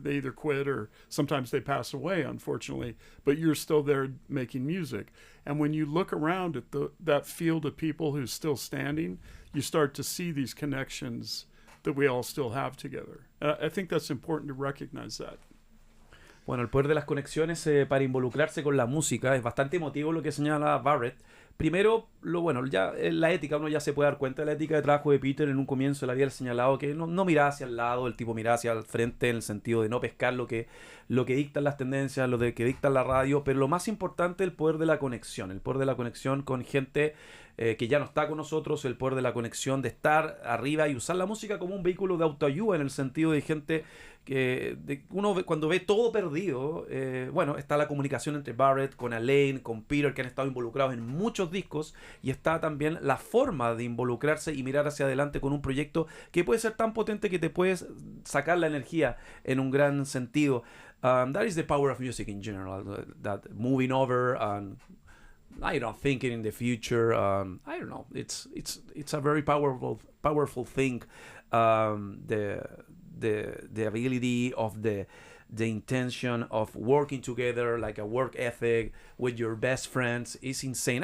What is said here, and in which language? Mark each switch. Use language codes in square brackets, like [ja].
[en] They either quit or sometimes they pass away, unfortunately, but you're still there making music. And when you look around at that field of people who's still standing, you start to see these connections that we all still have together. I think that's important to recognize that. [es] Bueno, el poder de las conexiones para involucrarse con la música es bastante emotivo lo que señala Barrett. Primero, ya la ética, uno ya se puede dar cuenta de la ética de trabajo de Peter. En un comienzo él había señalado que no miraba hacia el lado, el tipo miraba hacia el frente en el sentido de no pescar lo que dictan las tendencias, lo que dicta la radio, pero lo más importante es el poder de la conexión con gente que ya no está con nosotros, el poder de la conexión de estar arriba y usar la música como un vehículo de autoayuda, en el sentido de gente que uno cuando ve todo perdido, está la comunicación entre Barrett, con Alain, con Peter, que han estado involucrados en muchos discos, y está también la forma de involucrarse y mirar hacia adelante con un proyecto que puede ser tan potente que te puedes sacar la energía en un gran sentido. [en] That is the power of music in general, that moving over and thinking in the future. It's a very powerful thing. The ability of the the intention of working together, like a work ethic with your best friends, is insane.